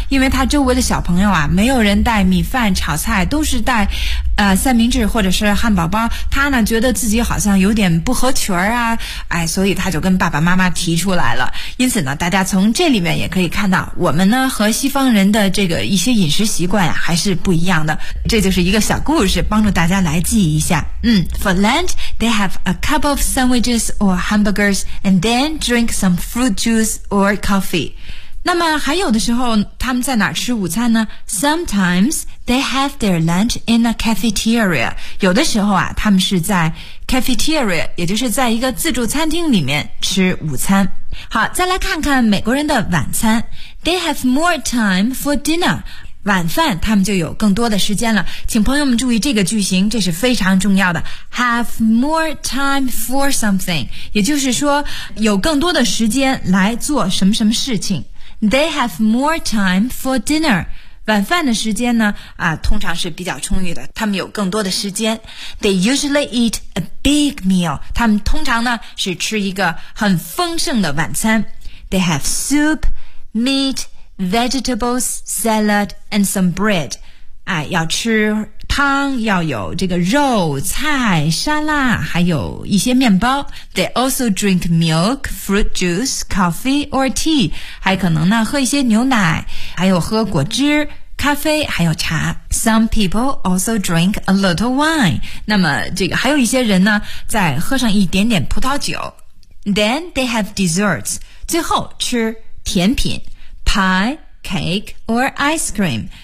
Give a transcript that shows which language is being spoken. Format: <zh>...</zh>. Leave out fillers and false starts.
<zh>因为他周围的小朋友啊，没有人带米饭炒菜，都是带三明治或者是汉堡包，他呢觉得自己好像有点不合群啊，哎，所以他就跟爸爸妈妈提出来了。因此呢，大家从这里面也可以看到，我们呢和西方人的这个一些饮食习惯啊还是不一样的。这就是一个小故事，帮助大家来记一下。</zh> <en>嗯 ，For lunch they have a couple of sandwiches or hamburgers and then drink some fruit juice or coffee。</en> <zh>那么还有的时候他们在哪儿吃午餐呢？</zh> <en>Sometimes they have their lunch in a cafeteria.</en> <zh>有的时候啊，他们是在 cafeteria, 也就是在一个自助餐厅里面吃午餐。好，再来看看美国人的晚餐。</zh> <en>They have more time for dinner.</en> <zh>晚饭他们就有更多的时间了。请朋友们注意这个句型，这是非常重要的。</zh> <en>Have more time for something,</en> <zh>也就是说有更多的时间来做什么什么事情。</zh> <en>They have more time for dinner.</en> <zh>晚饭的时间呢啊，通常是比较充裕的，他们有更多的时间。</zh> <en>They usually eat a big meal.</en> <zh>他们通常呢是吃一个很丰盛的晚餐。</zh> <en>They have soup, meat, vegetables, salad, and some bread.</en> <zh>啊，要吃汤，要有这个肉、菜、沙拉，还有一些面包。</zh> <en>They also drink milk, fruit juice, coffee or tea.</en> <zh>还可能呢喝一些牛奶，还有喝果汁、咖啡，还有茶。</zh> <en>Some people also drink a little wine.</en> <zh>那么这个还有一些人呢，再喝上一点点葡萄酒。</zh> <en>Then they have desserts.</en> <zh>最后吃甜品</zh> <en>，pie, cake or ice cream.</en>